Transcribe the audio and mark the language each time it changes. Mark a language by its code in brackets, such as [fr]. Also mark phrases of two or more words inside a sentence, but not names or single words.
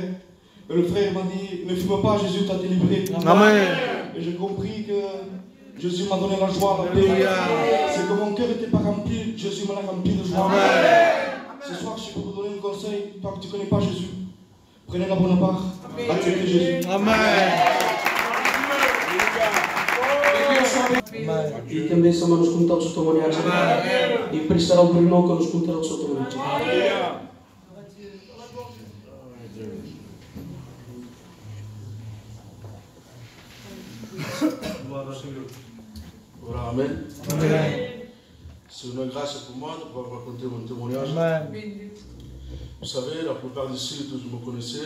[fr] Et le frère m'a dit, ne fume pas, Jésus t'a délivré. Amen. Et j'ai compris que Jésus m'a donné la joie, la paix. C'est que mon cœur n'était pas rempli, Jésus me l'a rempli de joie. Amen. Ce soir, je peux vous donner un conseil, toi que tu ne connais pas Jésus. Prenez la bonne part, acceptez Jésus. Amen. [pt] E também somos como todos os testemunhos e prestarão por nós quando nos contarão os testemunhos. [fr] Voilà, amen. Amen. C'est une grâce pour moi de pouvoir raconter mon témoignage. Amen. Vous savez, la plupart d'ici, tous me connaissaient.